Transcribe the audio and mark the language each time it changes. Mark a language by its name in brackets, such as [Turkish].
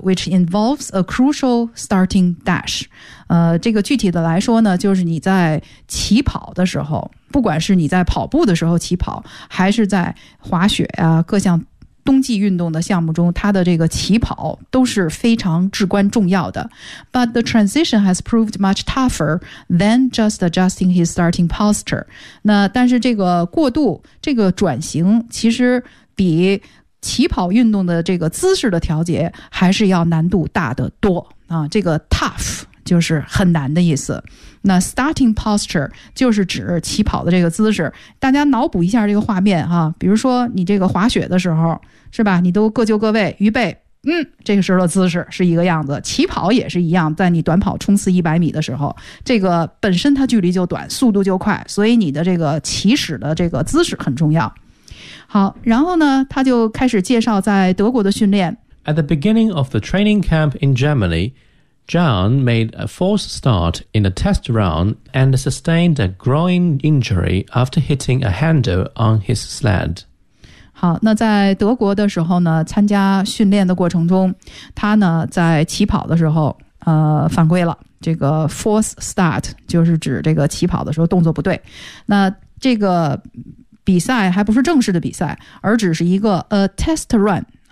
[English] Which involves a crucial starting dash. [Chinese] 这个具体的来说呢，就是你在起跑的时候，不管是你在跑步的时候起跑，还是在滑雪啊，各项冬季运动的项目中，他的这个起跑都是非常至关重要的。 [English] But the transition has proved much tougher than just adjusting his starting posture. [Chinese] 那但是这个过渡，这个转型，其实比起跑运动的这个姿势的调节还是要难度大得多啊。这个 tough 就是很难的意思，那 [English] starting posture [Chinese] 就是指起跑的这个姿势。大家脑补一下这个画面哈，比如说你这个滑雪的时候是吧，你都各就各位预备，嗯，这个时候的姿势是一个样子，起跑也是一样，在你短跑冲刺100米的时候，这个本身它距离就短，速度就快，所以你的这个起始的这个姿势很重要。好，然后呢他就开始介绍在德国的训练。 [English] At the beginning of the training camp in GermanyJohn made a false start in a test round and sustained a groin injury after hitting a handle on his sled. [Chinese] 好，那在德国的时候呢，参加训练的过程中，他呢在起跑的时候犯规了。这个 false start 就是指这个起跑的时候动作不对。那这个比赛还不是正式的比赛，而只是一个 [English] a test run。